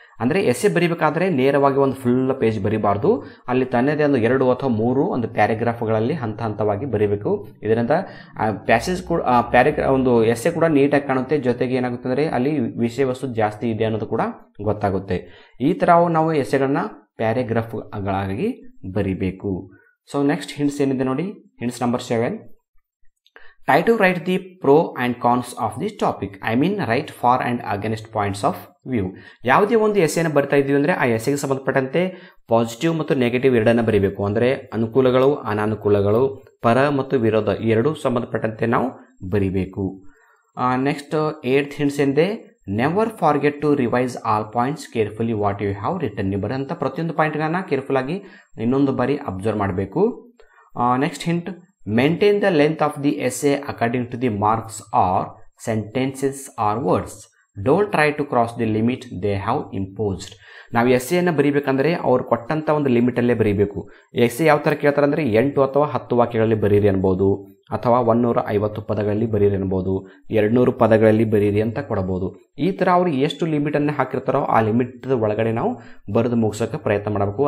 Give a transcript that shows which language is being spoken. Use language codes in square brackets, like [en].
[kn] ಅಂದ್ರೆ ಎಸ್ಸೆ ಬರೀಬೇಕಾದ್ರೆ ನೇರವಾಗಿ ಒಂದು ಫುಲ್ ಪೇಜ್ ಬರೀಬಾರ್ದು. ಅಲ್ಲಿ ತನ್ನದೇ ಒಂದು 2 ಅಥವಾ 3 ಒಂದು ಪ್ಯಾರಾಗ್ರಾಫ್ಗಳಲ್ಲಿ ಹಂತ ಹಂತವಾಗಿ ಬರೀಬೇಕು. ಇದರಿಂದ ಪ್ಯಾಸೇಜ್ ಕೂಡ ಒಂದು ಎಸ್ಸೆ ಕೂಡ ನೀಟಾಗಿ ಕಾಣುತ್ತೆ. ಜೊತೆಗೆ ಏನಾಗುತ್ತೆ ಅಂದ್ರೆ ಅಲ್ಲಿ ವಿಷಯ ವಸ್ತು ಜಾಸ್ತಿ ಇದೆ ಅನ್ನೋದು ಕೂಡ ಗೊತ್ತಾಗುತ್ತೆ. ಈ ತರ ನಾವು ಎಸ್ಸೆಗಳನ್ನ ಪ್ಯಾರಾಗ್ರಾಫ್ಗಳಾಗಿ ಬರೀಬೇಕು. [en] so next hints [kn] ಏನಿದೆ ನೋಡಿ, [en] Hints number 7, try to write the pro and cons of the topic. I mean write for and against points of view. [kn] ಯಾವುದೇ ಒಂದು ಎಸ್ಸೆನ ಬರ್ತಾ ಇದೀವಿ ಅಂದ್ರೆ ಆ ಎಸ್ಸೆಗೆ ಸಂಬಂಧಪಟ್ಟಂತೆ ಪಾಸಿಟಿವ್ ಮತ್ತು ನೆಗೆಟಿವ್ ಎರಡನ್ನ ಬರೀಬೇಕು. ಅಂದ್ರೆ ಅನುಕೂಲಗಳು, ಅನಾನುಕೂಲಗಳು, ಪರ ಮತ್ತು ವಿರೋಧ ಎರಡೂ ಸಂಬಂಧಪಟ್ಟಂತೆ ನಾವು ಬರೀಬೇಕು. [en] Next 8th hints ಏನಿದೆ, never forget to revise all points carefully what you have written. [kn] ನೀವು ಬರೋಂಥ ಪ್ರತಿಯೊಂದು ಪಾಯಿಂಟ್ಗಳನ್ನ ಕೇರ್ಫುಲ್ ಆಗಿ ಇನ್ನೊಂದು ಬಾರಿ ಅಬ್ಸರ್ವ್ ಮಾಡಬೇಕು. [en] Next hint, maintain the length of the essay according to the marks or sentences or words. Don't try to cross the limit they have imposed. [kn] ನಾವು ಎಸ್ಸೆಯನ್ನು ಬರೀಬೇಕಂದ್ರೆ ಅವ್ರು ಕೊಟ್ಟಂತ ಒಂದು ಲಿಮಿಟ್ ಅಲ್ಲೇ ಬರೀಬೇಕು. ಎಸ್ಸೆ ಯಾವ ತರ ಕೇಳ್ತಾರೆ ಅಂದ್ರೆ 8 ಅಥವಾ 10 ವಾಕ್ಯಗಳಲ್ಲಿ ಬರೀರಿ ಅನ್ಬೋದು, ಅಥವಾ 150 ಪದಗಳಲ್ಲಿ ಬರೀರಿ ಅನ್ಬೋದು, 200 ಪದಗಳಲ್ಲಿ ಬರೀರಿ ಅಂತ ಕೊಡಬಹುದು. ಈ ತರ ಅವ್ರು ಎಷ್ಟು ಲಿಮಿಟ್ ಅನ್ನು ಹಾಕಿರ್ತಾರೋ ಆ ಲಿಮಿಟ್ ಒಳಗಡೆ ನಾವು ಬರೆದು ಮುಗಿಸೋಕೆ ಪ್ರಯತ್ನ ಮಾಡಬೇಕು.